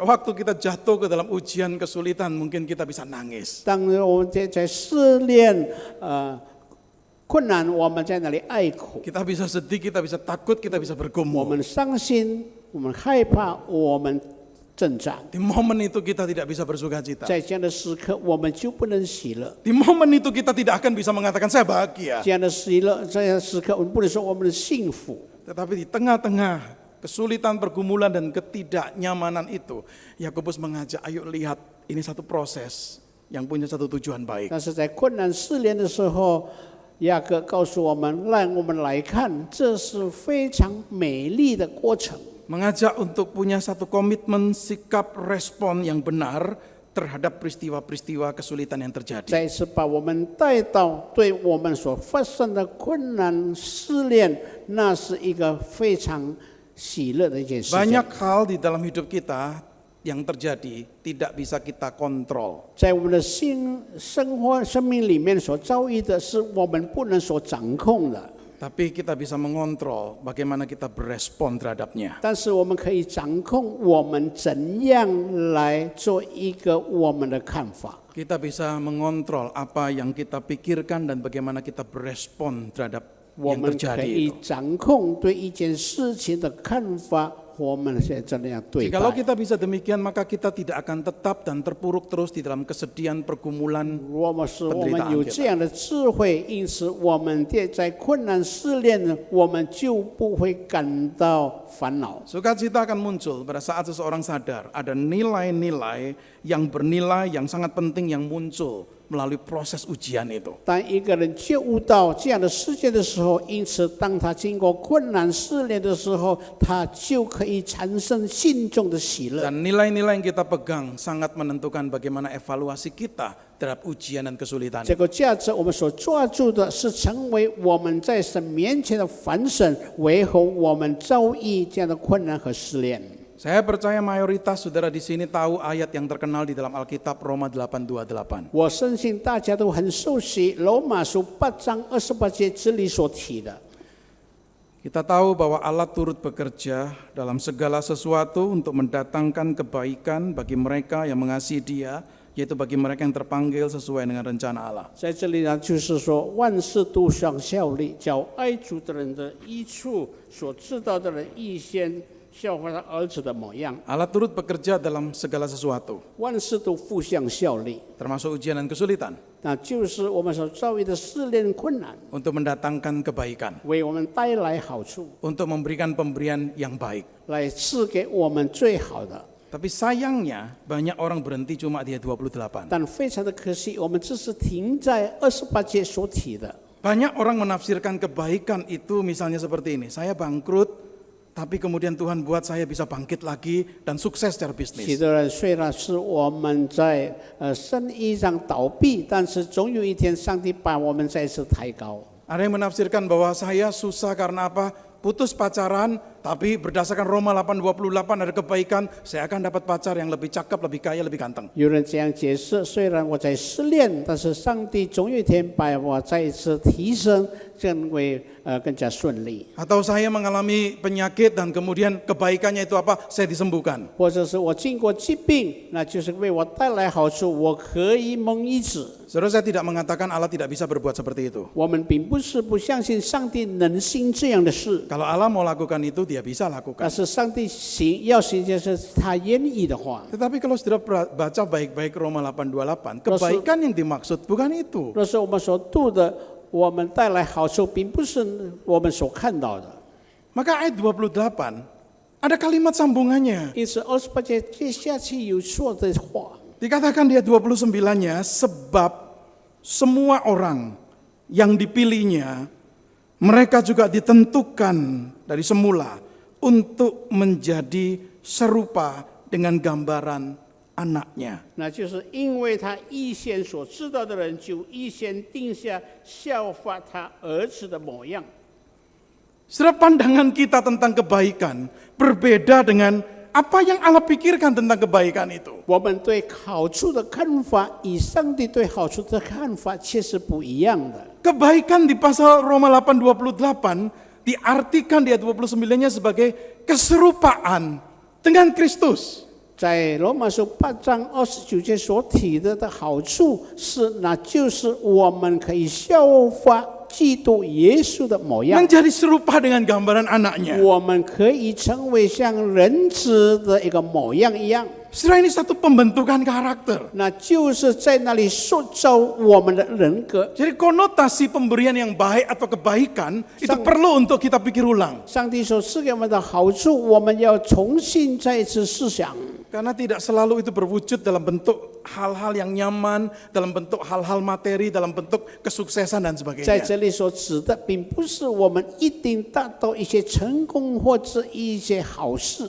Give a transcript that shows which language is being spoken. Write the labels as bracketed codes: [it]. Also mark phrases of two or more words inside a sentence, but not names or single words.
[id] Waktu kita jatuh ke dalam ujian, kesulitan, mungkin kita bisa nangis. [zh] 当我们在试炼困难，我们在那里哀哭， [id] Kita bisa sedih, kita bisa takut, kita bisa [zh] 我 [id] bergumul. [zh] 们伤心，我们害怕，我们挣扎。 [id] Di momen itu kita tidak bisa bersuka cita. [zh] 在这样的时刻，我们就不能喜乐。 [id] Di momen itu kita tidak akan bisa mengatakan saya bahagia. [zh] 这样的喜乐，这样的时刻，我们不能说我们的幸福。 [id] Tetapi di tengah-tengah kesulitan, pergumulan, dan ketidaknyamanan itu, Yakobus mengajak, ayo lihat ini satu proses yang punya satu tujuan baik. [zh] 但是在困难试炼的时候，雅各告诉我们，让我们来看，这是非常美丽的过程。 [id] Mengajak untuk punya satu komitmen, sikap, respon yang benar terhadap peristiwa-peristiwa kesulitan yang terjadi. [zh] 再次把我们带到对我们所发生的困难试炼，那是一个非常喜乐的一件事情。 [id] Banyak hal di dalam hidup kita yang terjadi tidak bisa kita kontrol. [zh] 在我们的生命里面所遭遇的是我们不能所掌控的， [id] Tapi kita bisa mengontrol bagaimana kita berespon terhadapnya. [zh] 但是我们可以掌控我们怎样来做一个我们的看法。 [id] Kita bisa mengontrol apa yang kita pikirkan dan bagaimana kita berespon terhadap [zh] 我 [id] yang [zh] 们可 [id] terjadi [zh] 以 [id] itu. [zh] 掌控对一件事情的看法，我们是这样对 [id] Jikalau [zh] 待。 [id] kita bisa demikian, maka kita tidak akan tetap dan terpuruk terus di dalam kesedihan, pergumulan. [zh] 如果是我们有这样的智慧，因此我们在困难试炼呢，我们就不会感到烦恼。 [id] Sukacita akan muncul pada saat seseorang sadar ada nilai-nilai yang bernilai, yang sangat penting yang muncul melalui proses ujian itu. [zh] 当一个人觉悟到这样的世界的时候，因此当他经过困难试炼的时候，他就可以产生心中的喜乐。 [id] Dan nilai-nilai yang kita pegang sangat menentukan bagaimana evaluasi kita terhadap ujian dan kesulitan. [zh] 这个价值我们所抓住的是成为我们在神面前的反省，维护我们遭遇这样的困难和试炼。 [id] Saya percaya mayoritas saudara di sini tahu ayat yang terkenal di dalam Alkitab Roma 8:28. [zh] 我相信大家都很熟悉罗马书8章28节这里所提的。 [id] Kita tahu bahwa Allah turut bekerja dalam segala sesuatu untuk mendatangkan kebaikan bagi mereka yang mengasihi Dia, yaitu bagi mereka yang terpanggil sesuai dengan rencana Allah. [zh] 在这里呢，就是说万事都相效力，叫爱主的人的益处，所知道的人预先效法他儿子的模样。 [id] Allah turut bekerja dalam segala sesuatu, [zh] 万事都互相效力， [id] termasuk ujian dan kesulitan, [zh] 那就是我们所遭遇的试炼困难， [id] untuk mendatangkan kebaikan, [zh] 为我们带来好处， [id] untuk memberikan pemberian yang baik. [zh] 来赐给我们最好的。 [id] Tapi sayangnya banyak orang berhenti cuma di ayat 28. [zh] 但非常的可惜，我们只是停在28节所提的。 [id] Banyak orang menafsirkan kebaikan itu misalnya seperti ini, saya bangkrut, tapi kemudian Tuhan buat saya bisa bangkit lagi dan sukses secara [zh] 许 [id] bisnis. [zh] 多人虽然是我们在生意上倒闭，但是总有一天上帝把我们再次抬高。 [id] Ada yang menafsirkan bahwa saya susah karena apa? Putus pacaran, tapi berdasarkan Roma 8:28 ada kebaikan, saya akan dapat pacar yang lebih cakep, lebih kaya, lebih ganteng. [zh] 有人这样解释：虽然我在失恋，但是上帝总有一天把我再一次提升，成为更加顺利。 [id] Atau saya mengalami penyakit dan kemudian kebaikannya itu apa? Saya disembuhkan. [zh] 或者是我经过疾病，那就是为我带来好处，我可以蒙医治。 [id] Saudara, saya tidak mengatakan Allah tidak bisa berbuat seperti itu. [zh] 我们并不是不相信上帝能行这样的事， [id] Kalau Allah mau lakukan itu, dia bisa [zh] 但 [id] lakukan. [zh] 是上帝要行就是他愿意的话。 [id] Tetapi kalau saudara baca baik-baik Roma 8:28, kebaikan yang dimaksud bukan itu. [zh] 若是我们所读的，我们带来好处，并不是我们所看到的。 [id] Maka ayat 28, ada kalimat sambungannya. [zh] 因此28节接下去有说的话， [id] Dikatakan di ayat 29-nya, sebab semua orang yang dipilihnya, mereka juga ditentukan dari semula untuk menjadi serupa dengan gambaran anaknya. [zh] 那就是因为他预先所知道的人，就预先定下效法他儿子的模样。 [id] Saudara, pandangan kita tentang kebaikan berbeda dengan apa yang Allah pikirkan tentang kebaikan itu. [zh] 我们对好处的看法，与上帝对好处的看法却是不一样的。 [id] Kebaikan di pasal Roma 8:28 diartikan di ayat 29-nya sebagai keserupaan dengan Kristus. [zh] 在罗马书8章29节所提的好处是，那就是我们可以效法基督耶稣的模样， [id] Menjadi serupa dengan gambaran anaknya. [zh] 我们可以成为像人子的一个模样一样。 [id] Saudara, ini satu pembentukan karakter. [zh] 那就是在那里塑造我们的人格。 [id] Jadi konotasi pemberian yang baik atau kebaikan itu perlu untuk kita pikir ulang. [zh] 上帝所赐给我们的好处，我们要重新再一次思想。 [id] Karena tidak selalu itu berwujud dalam bentuk hal-hal yang nyaman, dalam bentuk hal-hal materi, dalam bentuk kesuksesan dan [zh] 在 [id] sebagainya. [zh] 这里所指的，并不是我们一定达到一些成功或者一些好事。